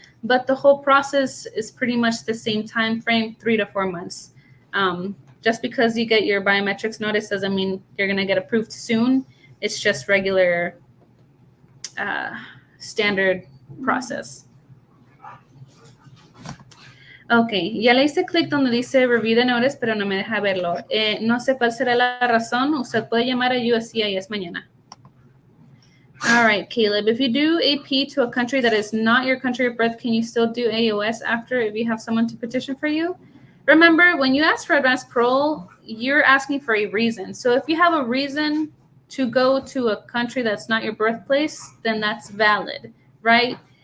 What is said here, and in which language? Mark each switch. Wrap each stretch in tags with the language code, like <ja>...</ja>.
<en>But the whole process is pretty much the same time frame, 3 to 4 months. Just because you get your biometrics notice doesn't mean you're going to get approved soon. It's just regular standard process.</en> <es>Ok, ya le hice clic donde dice</es> <en>Review the Notice,</en> <es>pero no me deja verlo. No sé cuál será la razón. Usted puede llamar a USCIS mañana.</es> <en>All right, Caleb, if you do AP to a country that is not your country of birth, can you still do AOS after if you have someone to petition for you? Remember, when you ask for advanced parole, you're asking for a reason. So if you have a reason to go to a country that's not your birthplace, then that's valid, right?</en>